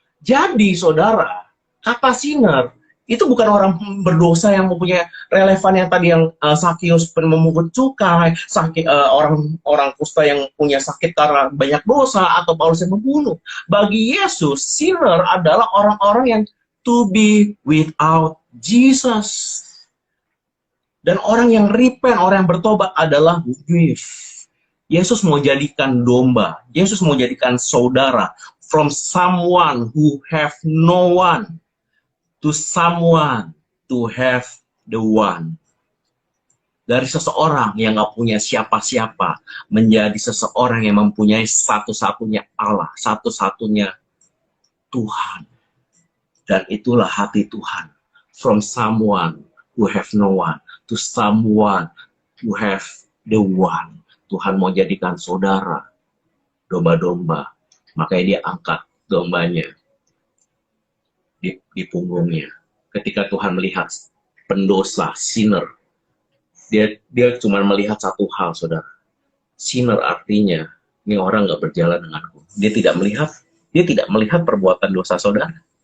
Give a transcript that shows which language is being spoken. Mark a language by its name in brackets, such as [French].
[Indonesian] Jadi saudara, kata sinner itu bukan orang berdosa yang mempunyai relevan yang tadi yang Sakius memungut cukai, orang kusta yang punya sakit karena banyak dosa, atau Paulus yang membunuh. Bagi Yesus, sinner adalah orang-orang yang [English] to be without Jesus. [Indonesian] Dan orang yang repent, orang yang bertobat adalah with. Yesus mau jadikan domba, Yesus mau jadikan saudara, [English] from someone who have no one to someone to have the one. [Indonesian] Dari seseorang yang gak punya siapa-siapa menjadi seseorang yang mempunyai satu-satunya Allah, satu-satunya Tuhan. Dan itulah hati Tuhan. [English] From someone who have no one to someone who have the one. [Indonesian] Tuhan mau jadikan saudara, domba-domba. Makanya dia angkat dombanya di punggungnya. Ketika Tuhan melihat pendosa, sinner, dia cuma melihat satu hal, saudara. Sinner artinya, ini orang nggak berjalan denganku. Dia tidak melihat perbuatan dosa saudara.